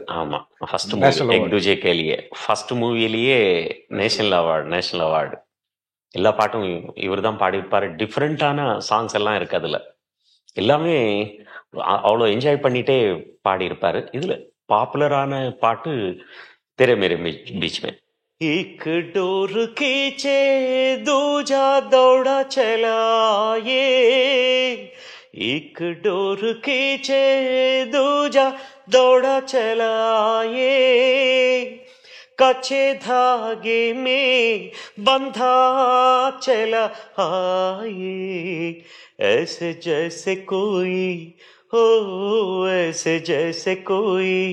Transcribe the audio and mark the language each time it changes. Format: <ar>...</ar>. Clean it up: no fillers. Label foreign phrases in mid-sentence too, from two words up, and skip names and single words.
<ta>ஆமா,</ta> <en>first movie</en> <ta>எக் துஜே கே லியே. ஃபர்ஸ்ட் மூவிலேயே</ta> <en>national award.</en> <ta>எல்லா பாட்டும் இவர் தான் பாடியிருப்பாரு. டிஃப்ரெண்டான சாங்ஸ் எல்லாம் இருக்கு அதுல. எல்லாமே அவ்வளோ என்ஜாய் பண்ணிட்டே பாடியிருப்பாரு. இதுல பாப்புலரான பாட்டு तेरे मेरे बीच में.</ta> <hi>एक डोर खींचे दूजा दौड़ा चला ये, एक डोर खींचे दूजा दौड़ा चला ये, कच्चे धागे में बंधा चला आए, ऐसे जैसे कोई हो, ऐसे जैसे कोई</hi>